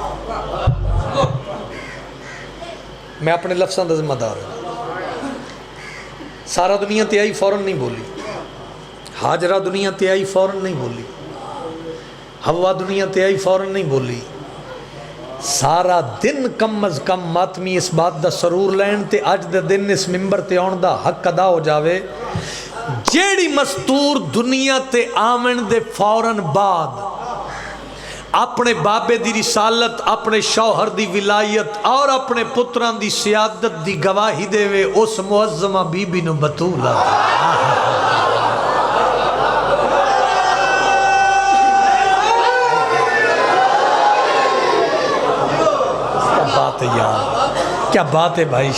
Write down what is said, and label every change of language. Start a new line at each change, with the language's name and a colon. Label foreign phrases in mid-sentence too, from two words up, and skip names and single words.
Punjabi: میں اپنے لفظاں دا ذمہ دار ہوں. سارا دنیا تے آئی فوراً نہیں بولی. حاجرہ دنیا تے آئی فوراً نہیں بولی. ہوا دنیا تے آئی فوراً نہیں بولی. سارا دن کم از کم ماتمی اس بات دا سرور لین تے اج دے دن اس ممبر تے آن دا حق ادا ہو جاوے. جیڑی مستور دنیا تے آمن دے فوراً بعد اپنے بابے دی رسالت، اپنے شوہر دی ولایت اور اپنے پتران دی سیادت دی گواہی دے وے، اس معظمہ بی بی نو بطول آتا.
Urdu: کیا بات ہے بھائی.